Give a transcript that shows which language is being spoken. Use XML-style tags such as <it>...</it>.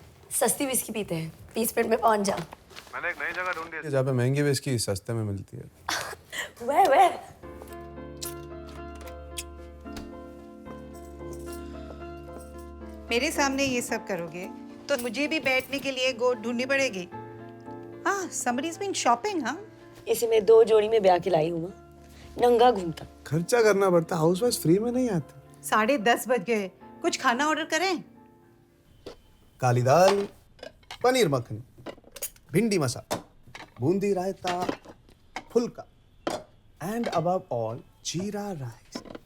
<hi>सस्ती विस्की पीते हैं, 30 मिनट में पहुंच जाओ। मैंने एक नई जगह ढूंढी है जहाँ पे महंगी विस्की सस्ते में मिलती है। वह मेरे सामने ये सब करोगे तो मुझे भी बैठने के लिए गोद ढूंढनी पड़ेगी।</hi> <en>हाँ, somebody's been shopping, हाँ?</en> <hi>इसे मैं 2 जोड़ी में ब्याह के लाई हूँ, नंगा घूमता। खर्चा करना पड़ता, हाउसवाइफ फ्री में नहीं आती। 10:30 बज गए, कुछ खाना ऑर्डर करें? काली दाल, पनीर मखनी, भिंडी मसाला, बूंदी रायता, फुल्का,</hi> <en>and above all</en> <hi>जीरा राइस।</hi>